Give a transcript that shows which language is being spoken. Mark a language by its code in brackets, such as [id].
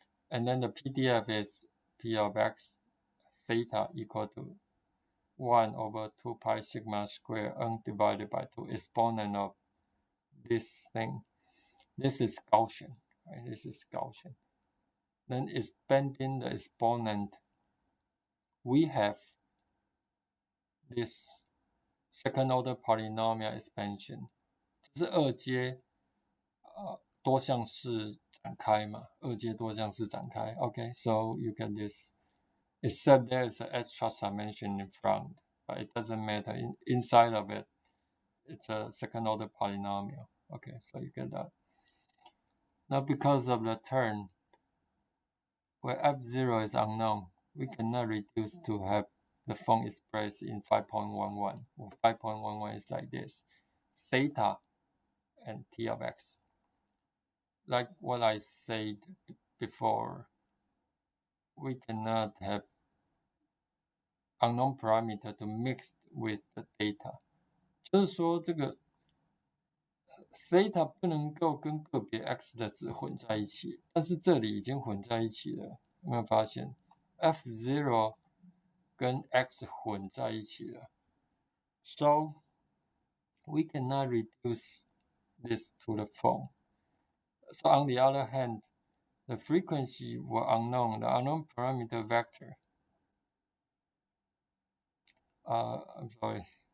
[en] And then the PDF is P of X theta equal to 1 over 2 pi sigma square n divided by 2 exponent of this thing. This is Gaussian, right? This is Gaussian. Then expanding the exponent, we have this second order polynomial expansion. [zh] 这是二阶多项式展开嘛？二阶多项式展开。 [en] Okay, so you get this. Except there is an extra summation in front, but it doesn't matter. Inside of it, it's a second order polynomial. Okay, so you get that. Now, because of the term where F0 is unknown, we cannot reduce to have the form expressed in 5.11. 5.11 is like this: theta and T of X. Like what I said before, we cannot have unknown parameter to mix with the data. [zh] 就是说这个 theta 不能够跟个别 x 的值混在一起，但是这里已经混在一起了，有没有发现 f0 跟 x 混在一起了？ [en] So we cannot reduce this to the form. So on the other hand, the frequency were unknown, the unknown parameter vector. I'm sorry.